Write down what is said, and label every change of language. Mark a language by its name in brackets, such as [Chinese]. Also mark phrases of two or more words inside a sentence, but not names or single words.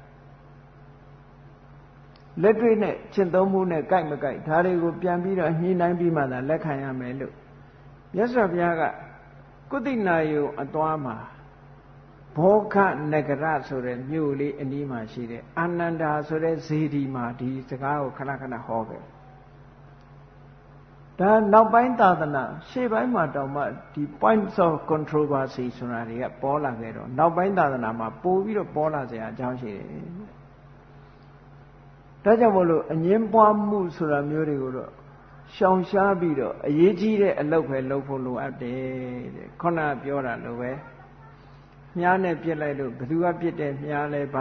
[Burmese] လက်တွေ့နဲ့ရှင်းသုံးမှုနဲ့ကိုက်မကိုက်ဒါတွေကိုပြန်ပြီးတော့ညှိနှိုင်းပြီးမှသာလက်ခံရမယ်လို့မြတ်စွာဘုရားကကုသိနာယုံအသွားမှာဘောခနဂရဆိုတဲ့မြို့လေးအနီးမှာရှိတဲ့အာနန္ဒာဆိုတဲ့ဇေဒီမှာဒီစကားကိုခဏခဏဟောခဲ့ ဒါနောက်ပိုင်းသာသနာရှေ့ပိုင်းမှာတောင်မှဒီ [English] points of controversy [Burmese] ဆိုတာတွေကပေါ်လာခဲ့တော့နောက်ပိုင်းသာသနာမှာပို့ပြီးတော့ပေါ်လာစရာအကြောင်းရှိတယ် ဒါကြောင့်မို့လို့အငင်းပွားမှုဆိုတာမျိုးတွေကိုတော့ရှောင်ရှားပြီးတော့အရေးကြီးတဲ့အလုပ်ပဲလုပ်ဖို့လိုအပ်တယ်တဲ့ခုနပြောတာလိုပဲမြားနဲ့ပြစ်လိုက်လို့ဘယ်သူကပြစ်တယ်မြားလဲဘာ